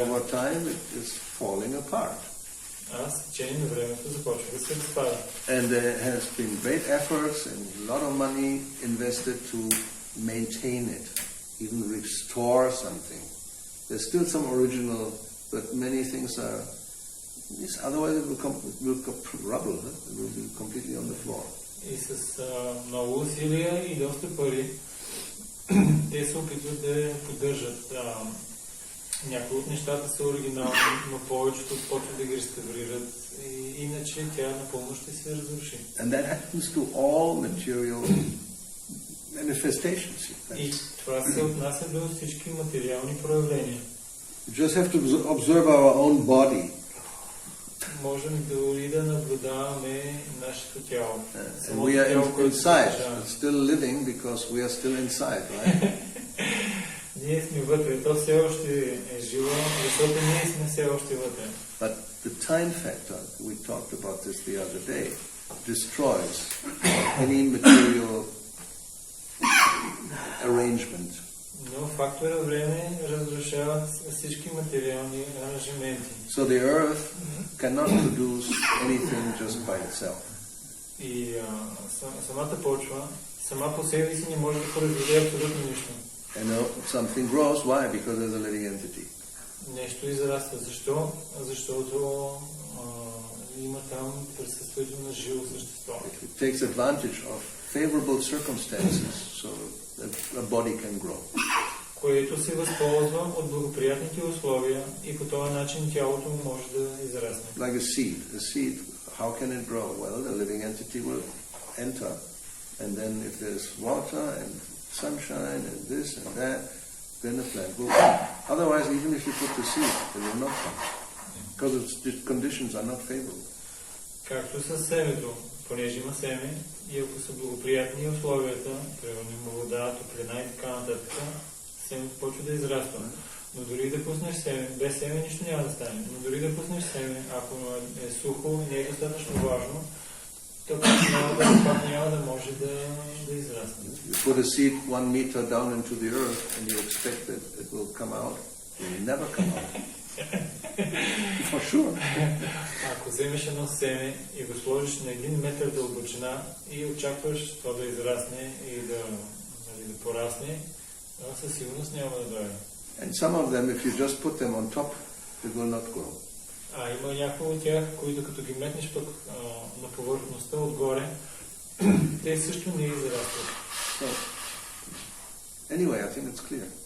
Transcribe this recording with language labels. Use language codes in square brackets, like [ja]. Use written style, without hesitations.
[en] Over time, it is falling apart. [bg] А с течение на времето започва да се разпада. [en] And there has been great efforts and a lot of money invested to maintain it, even restore something. There's still some original, but many things are. Otherwise, it will go rubble. It will be completely on the floor. [bg] И с много усилия и доста пари те се опитват да поддържат. Някои от нещата са оригинални, но повечето почват да ги реставрират. Иначе тя напълно ще се разруши. [en] And that happens to all material manifestations. [bg] И това се отнася до всички материални проявления. [en] We just have to observe our own body. [bg] Можем дори да наблюдаваме нашето тяло. [en] And we are inside, still living because we are still inside, right? [bg] Ние сме вътре, то все още е живо, защото ние сме все още вътре. [en] But the time factor, we talked about this the other day, destroys any material arrangement. [bg] Но фактора време разрушава всички материални аранжименти. [en] So the earth cannot produce anything just by itself. [bg] И самата почва, сама по себе си не може да произведе абсолютно нищо. [en] And something grows, why? Because there's a living entity. [bg] Нещо израства. Защо? Защото има там присъствието на живо същество. [en] It takes advantage of favorable circumstances so that a body can grow. [bg] Което се възползва от благоприятните условия и по този начин тялото му може да израсне. [en] Like a seed. A seed, how can it grow? Well, the living entity will enter, and then if there's water and sunshine and this and that, then the plant will come. Otherwise, even if you put the seed, it will not come, because the conditions are not favorable. [bg] Както със семето, понеже има семе, и ако са благоприятни условията, примерно има вода, топлина и така нататък, семето почва да израства. Но дори да пуснеш семе, без семе нищо няма да стане. Но дори да пуснеш семе, ако е сухо, не е достатъчно влажно, то пак няма да може да израсне. [en] You put a seed 1 meter down into the earth and you expect that it will come out, it will never come out. For sure. [bg] Ако вземеш едно семе и го сложиш на 1 метър дълбочина и очакваш това да израсне и да порасне, със сигурност няма да дойде. [en] And some of them, if you just put them on top, it will not grow. [bg] Има някои от тях, които като ги метнеш пък на повърхността отгоре, те също не израстват. [en] So, anyway, I think it's clear.